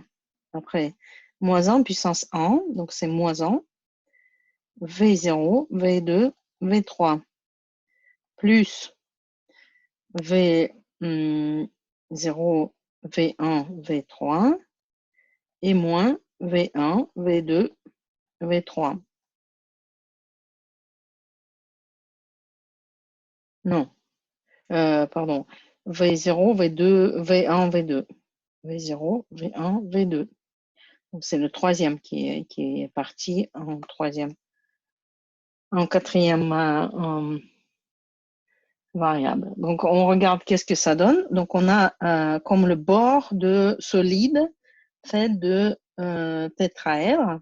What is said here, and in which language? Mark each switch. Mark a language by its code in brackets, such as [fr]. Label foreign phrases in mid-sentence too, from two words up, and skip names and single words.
[fr] Après, moins 1 puissance 1, donc c'est moins 1. V0, V2, V3. Plus V0, V1, V3. Et moins V1, V2, V3. Non, pardon. V0, V2, V1, V2. V0, V1, V2. Donc, c'est le troisième qui est parti en troisième. En quatrième variable. Donc, on regarde qu'est-ce que ça donne. Donc, on a comme le bord de solide fait de tétraèdre.